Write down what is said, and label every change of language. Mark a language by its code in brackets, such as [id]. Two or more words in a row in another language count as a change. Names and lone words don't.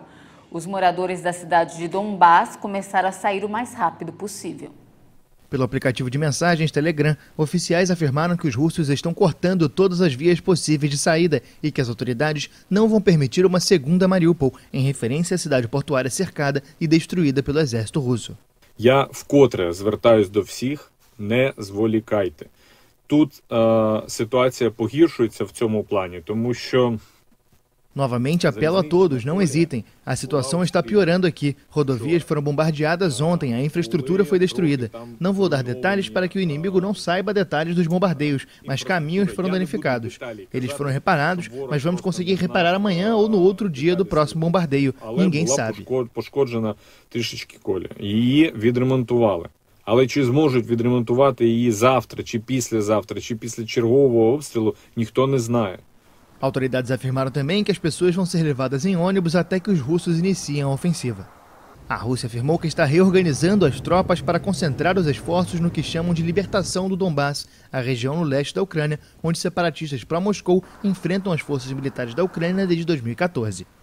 [pt] Os moradores da cidade de Donbás começaram a sair o mais rápido possível. Pelo aplicativo de mensagens Telegram, oficiais afirmaram que os russos estão cortando todas as vias possíveis de saída e que as autoridades não vão permitir uma segunda Mariupol, em referência à cidade portuária cercada e destruída pelo exército russo. [uk] Я вкотре звертаюсь до всіх, не зволікайте. Тут ситуація погіршується в цьому плані, тому що [pt] Novamente apelo a todos, não hesitem. A situação está piorando aqui. Rodovias foram bombardeadas ontem, a infraestrutura foi destruída. Não vou dar detalhes para que o inimigo não saiba detalhes dos bombardeios, mas caminhos foram danificados. Eles foram reparados, mas vamos conseguir reparar amanhã ou no outro dia do próximo bombardeio. Ninguém sabe. [uk] Пошкоджена трішечки коля. Її відремонтували. Але чи зможуть відремонтувати її завтра, чи післязавтра, чи після чергового обстрілу, ніхто не знає. [pt] Autoridades afirmaram também que as pessoas vão ser levadas em ônibus até que os russos iniciem a ofensiva. A Rússia afirmou que está reorganizando as tropas para concentrar os esforços no que chamam de libertação do Donbás, a região no leste da Ucrânia, onde separatistas pró-Moscou enfrentam as forças militares da Ucrânia desde 2014.